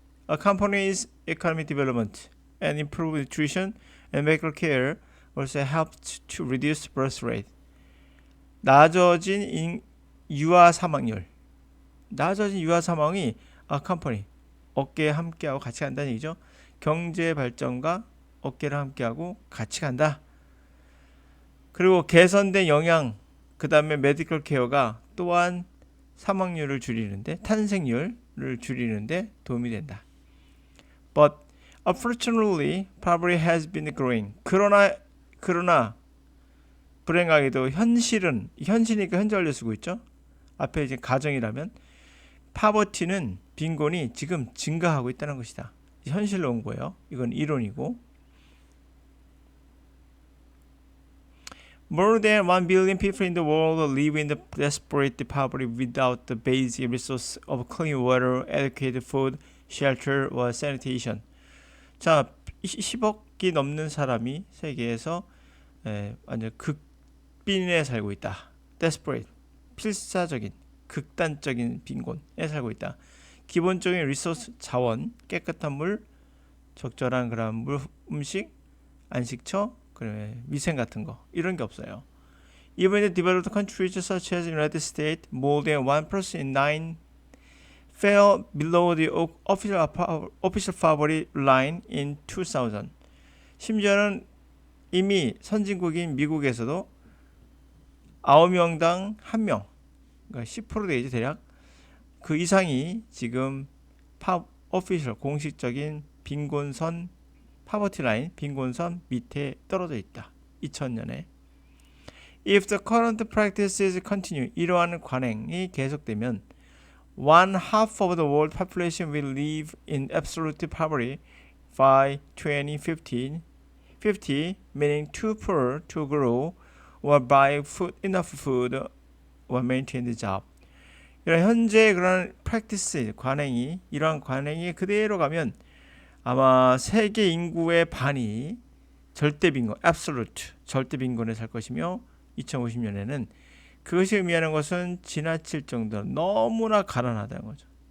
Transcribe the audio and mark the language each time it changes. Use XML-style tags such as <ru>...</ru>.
<en>A company's economic development and improved nutrition and medical care also helped to reduce birth rate.</en> <ko>낮아진 유아 사망률. 낮아진 유아 사망이 컴퍼니 어깨에 함께하고 같이 간다는 얘기죠. 경제 발전과 어깨를 함께하고 같이 간다. 그리고 개선된 영양, 그 다음에 메디컬 케어가 또한 사망률을 줄이는데, 탄생률을 줄이는데 도움이 된다.</ko> <en>But unfortunately, poverty has been growing.</en> <ko>그러나 불행하게도 현실이니까 현재 쓰고 있죠. 앞에 이제 가정이라면 파버티는 빈곤이 지금 증가하고 있다는 것이다. 현실로 온 거예요. 이건 이론이고.</ko> <en>More than 1 billion people in the world live in the desperate poverty without the basic resource of clean water, adequate food, shelter, or sanitation.</en> <ko>자, 10억이 넘는 사람이 세계에서 완전 극빈에 살고 있다. Desperate, 필사적인, 극단적인 빈곤에 살고 있다. 기본적인 리소스 자원, 깨끗한 물, 적절한 그런 물, 음식, 안식처, 그다음에 위생 같은 거 이런 게 없어요.</ko> <en>Even in developed countries such as the United States, more than 1% in 9 fell below the official poverty line in 2000.</en> <ko>심지어는 이미 선진국인 미국에서도 9명당 1명, 그러니까 10% 되죠 대략. 그 이상이 지금 오피셜 공식적인 빈곤선 파버티 라인 빈곤선 밑에 떨어져 있다. 2000년에.</ko> <en>If the current practices continue,</en> <ko>이러한 관행이 계속되면</ko> <en>one half of the world population will live in absolute poverty by 2050, meaning too poor to grow or buy enough food or maintain the job.</en> <ko>이런 현재 그런 practice 이러한 관행이 그대로 가면 아마 세계 인구의 반이 절대 빈곤, absolute, 절대 빈곤에 살 것이며 2050년에는 그것이 의미하는 것은 지나칠 정도로 너무나 가난하다는 거죠.</ko>